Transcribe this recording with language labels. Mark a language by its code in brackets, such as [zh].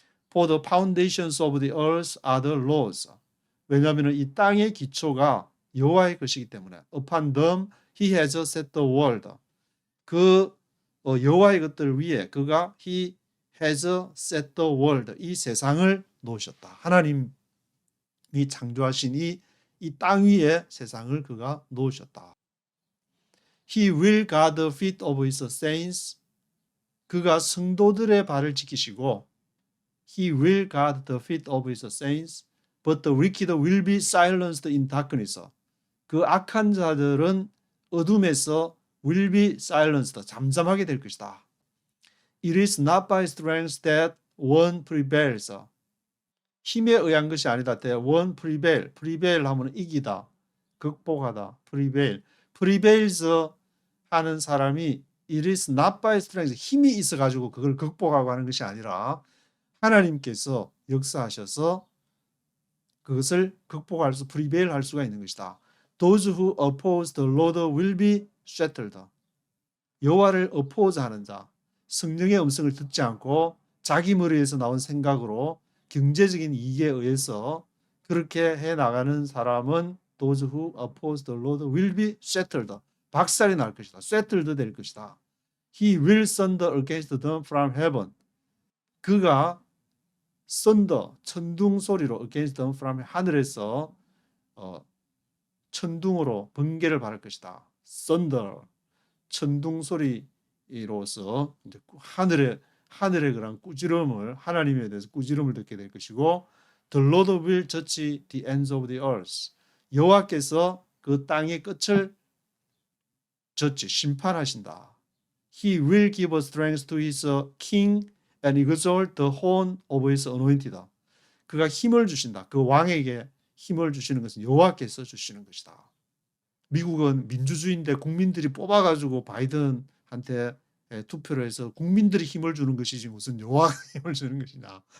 [en] For the foundations of the earth are the Lord's. [ko] 왜냐하면 이 땅의 기초가 여호와의 것이기 때문에 [en] upon them he has set the world. [ko] 그 여호와의 것들 위에 그가 [en] he has set the world. [ko] 이 세상을 놓으셨다. 하나님이 창조하신 이 땅 위에 세상을 그가 놓으셨다. [en] He will guard the feet of his saints. [ko] 그가 성도들의 발을 지키시고 [en] He will guard the feet of his saints, but the wicked will be silenced in darkness. [ko] 그 악한 자들은 어둠에서 [en] will be silenced, [ko] 잠잠하게 될 것이다. [en] It is not by strength that one prevails. [ko] 힘에 의한 것이 아니다. one prevail 하면 이기다, 극복하다. prevails 하는 사람이 [en] it is not by strength, [ko] 힘이 있어가지고 그걸 극복하고 하는 것이 아니라 하나님께서 역사하셔서 그것을 극복할 수 prevail 할 수가 있는 것이다. [en] Those who oppose the Lord will be settled. [ko] 여호와를 오포즈하는 자, 성령의 음성을 듣지 않고 자기 머리에서 나온 생각으로 경제적인 이익에 의해서 그렇게 해 나가는 사람은 [en] those who oppose the Lord will be settled. [ko] 박살이 날 것이다. settled 될 것이다. [en] He will thunder against them from heaven. [ko] 그가 thunder, 천둥 소리로 [en] against them from [ko] 하늘에서 천둥으로 번개를 바랄 것이다. thunder, 천둥 소리로서 이제 하늘의 그런 꾸지름을 하나님에 대해서 꾸지름을 듣게 될 것이고, [en] the Lord will judge the ends of the earth. [ko] 여호와께서 그 땅의 끝을 judge, 심판하신다. [en] He will give strength to his king and exalt the horn of his anointed. [ko] 그가 힘을 주신다. 그 왕에게 힘을 주시는 것은 여호와께서 주시는 것이다. 미국은 민주주의인데 국민들이 뽑아가지고 바이든한테 투표를 해서 국민들이 힘을 주는 것이지 무슨 여호와가 힘을 주는 것이냐.